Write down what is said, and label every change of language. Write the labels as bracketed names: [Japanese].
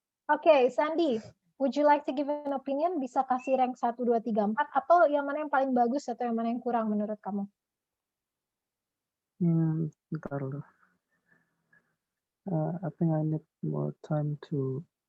[English] Okay, Sandi, would you like to give an opinion? [Indonesian] Bisa kasih rank 1, 2, 3, 4 atau yang mana yang paling bagus atau yang mana yang kurang menurut kamu? Bentar dulu. [English] I think I need more time to